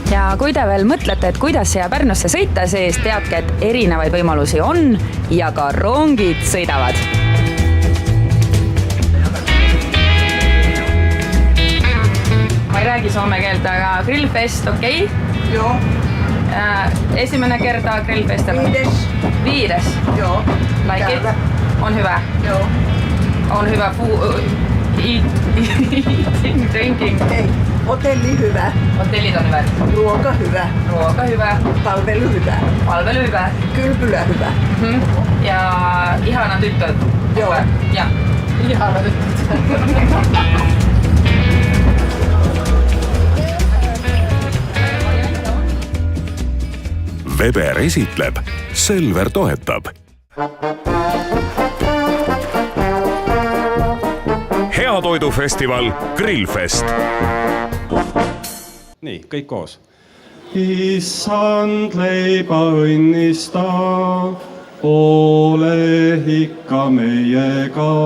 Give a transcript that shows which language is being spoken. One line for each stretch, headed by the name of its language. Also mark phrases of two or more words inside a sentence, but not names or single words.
Estonian: kui te veel mõtlete, et kuidas siia Pärnusse sõita, siis teadke, et erinevaid võimalusi on ja ka rongid sõidavad. Ma ei räägi soome keelt, aga Grillfest, okei?
Finnish: Joo. Esimene kerta Grillfestillä? 5. Joo.
English: Like it?
Finnish: On hyvä? Joo. On hyvä
English: eating, drinking?
Finnish: Ei. Hotelli hyvä. Hotellit on hyvät. Ruoka hyvä. Ruoka hyvä. Palvelu hyvä. Palvelu hyvä. Kylpylä hyvä. Ja ihana tyttöt. Joo. Ja. Ihana tyttöt.
Estonian: Weber esitleb, Selver toetab. Heatoidufestival Grillfest. Nii, kõik koos. Issand leiba õnnista, ole ikka meiega.